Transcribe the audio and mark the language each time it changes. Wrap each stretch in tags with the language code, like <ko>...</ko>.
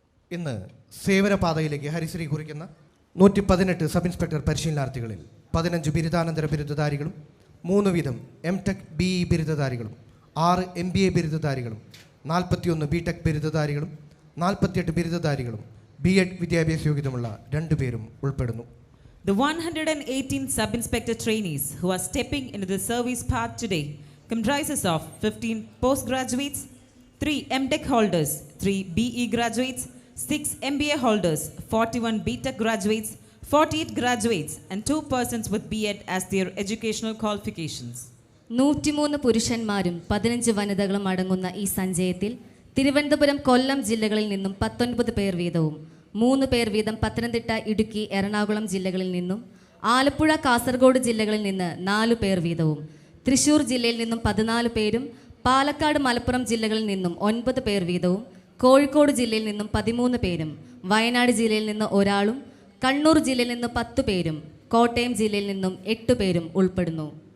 <ml>ഇന്ന് സേവനപാതയിലേക്ക് ഹരിശ്രീ കുറിക്കുന്ന 118 sub inspector പരിശീലനാർത്ഥികളിൽ 15 ബിരുദാനന്തര ബിരുദധാരികളും 3 വീതം M.Tech BE ബിരുദധാരികളും 6 MBA ബിരുദധാരികളും 41 B.Tech ബിരുദധാരികളും 48 ബിരുദധാരികളും B.Ed വിദ്യാഭ്യാസ യോഗ്യതയുള്ള 2 പേരും ഉൾപ്പെടുന്നു.</ml> <en>The 118 sub-inspector trainees who are stepping into the service path today comprises of 15 postgraduates, 3 M.Tech holders, 3 BE graduates, 6 MBA holders, 41 B.Tech graduates, 48 graduates and 2 persons with B.Ed as their educational qualifications.</en> <ml>103 പുരുഷന്മാരും 15 വനിതകളും അടങ്ങുന്ന ഈ സഞ്ചയത്തിൽ തിരുവനന്തപുരം, കൊല്ലം ജില്ലകളിൽ നിന്നും 19 പേർ വീതവും 3 പേർ വീതം പത്തനംതിട്ട, ഇടുക്കി, എറണാകുളം ജില്ലകളിൽ നിന്നും, ആലപ്പുഴ, കാസർഗോഡ് ജില്ലകളിൽ നിന്ന് 4 പേർ വീതവും, തൃശൂർ ജില്ലയിൽ നിന്നും 14 പേരും, പാലക്കാട്, മലപ്പുറം ജില്ലകളിൽ നിന്നും 9 പേർ വീതവും, കോഴിക്കോട് ജില്ലയിൽ നിന്നും 13 പേരും, വയനാട് ജില്ലയിൽ നിന്ന് ഒരാളും, കണ്ണൂർ ജില്ലയിൽ നിന്ന് 10 പേരും, കോട്ടയം ജില്ലയിൽ നിന്നും 8 പേരും ഉൾപ്പെടുന്നു.</ml>